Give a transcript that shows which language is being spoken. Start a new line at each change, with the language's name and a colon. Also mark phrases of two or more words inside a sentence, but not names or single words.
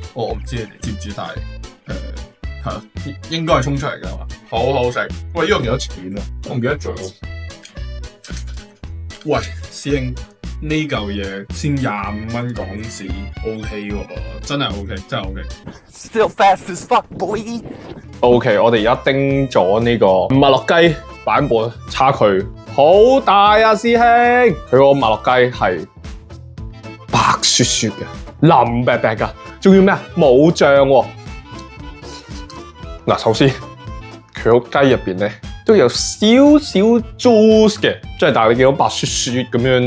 Cantonese: 我唔知你哋知唔知，但係係應該係沖出嚟噶嘛。好好食。喂，呢個幾多錢啊？我唔記得咗。喂，師兄。呢嚿嘢先25蚊港紙 ，OK 喎，真係 OK，真係
English: OK。Still fast as fuck, boy。
Cantonese: OK， 我哋而家叮咗呢個麥樂雞版本，差距好大啊，師兄！佢個麥樂雞係白雪雪嘅，腍白白噶，仲要咩啊？冇醬喎。嗱，首先佢個雞入邊咧都有少少 juice 嘅，即係但係你見到白雪雪咁樣。